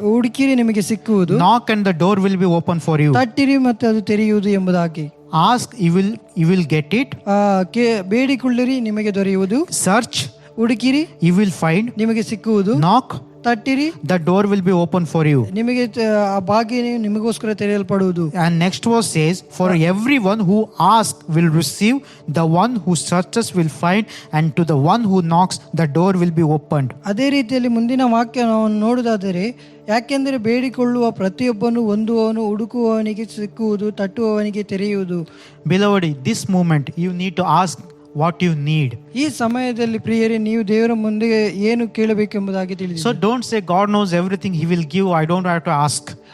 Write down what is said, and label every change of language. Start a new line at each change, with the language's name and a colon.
Kannada: ಹುಡುಕಿರಿ ನಿಮಗೆ ಸಿಕ್ಕುವುದು,
English: knock and the door will be open for you,
Kannada: ತಟ್ಟಿರಿ ಮತ್ತೆ ಅದು ತೆರೆಯುವುದು ಎಂಬುದಾಗಿ.
English: ask you will get it,
Kannada: ಬೇಡಿಕೊಳ್ಳಿರಿ ನಿಮಗೆ ದೊರೆಯುವುದು,
English: search
Kannada: ಹುಡುಕಿರಿ
English: you will find,
Kannada: ನಿಮಗೆ ಸಿಕ್ಕುವುದು,
English: knock
Kannada: ತಟ್ಟಿರಿ
English: the door will be open for you.
Kannada: ನಿಮಗೆ ಆ ಬಾಗಿಲು ನಿಮಗೋಸ್ಕರ ತೆರೆಯಲ್ಪಡುವುದು.
English: And next verse says, for everyone who asks will receive, the one who searches will find, and to the one who knocks the door will be opened.
Kannada: ಅದೇ ರೀತಿಯಲ್ಲಿ ಮುಂದಿನ ವಾಕ್ಯ ನಾವು ನೋಡುವುದಾದರೆ, ಯಾಕೆಂದರೆ ಬೇಡಿಕೊಳ್ಳುವ ಪ್ರತಿಯೊಬ್ಬನು ಹೊಂದುವವನು, ಹುಡುಕುವವನಿಗೆ ಸಿಕ್ಕುವುದು, ತಟ್ಟುವವನಿಗೆ ತೆರೆಯುವುದು.
English: Beloved, in this moment you need to ask what you need.
Kannada: ಈ ಸಮಯದಲ್ಲಿ ಪ್ರಿಯರೇ, ನೀವು ದೇವರ ಮುಂದೆ ಏನು ಕೇಳಬೇಕೆಂಬುದಾಗಿ ತಿಳಿಸಿ.
English: So don't say God knows everything, he will give, I don't have to ask.